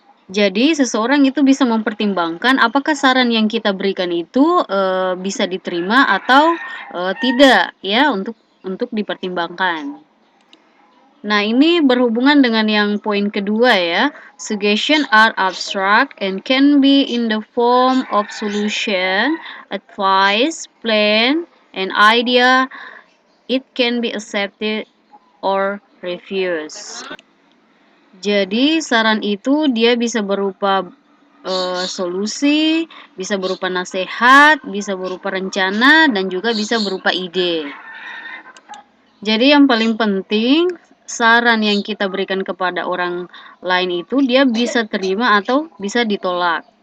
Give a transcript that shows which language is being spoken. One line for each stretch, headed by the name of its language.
Indonesian: Jadi seseorang itu bisa mempertimbangkan apakah saran yang kita berikan itu bisa diterima atau tidak ya untuk dipertimbangkan. Nah, ini berhubungan dengan yang poin kedua ya.
English: Suggestion are abstract and can be in the form of solution, advice, plan, and idea. It can be accepted or refused.
Indonesian: Jadi saran itu dia bisa berupa solusi, bisa berupa nasihat, bisa berupa rencana, dan juga bisa berupa ide. Jadi yang paling penting, saran yang kita berikan kepada orang lain itu dia bisa terima atau bisa ditolak.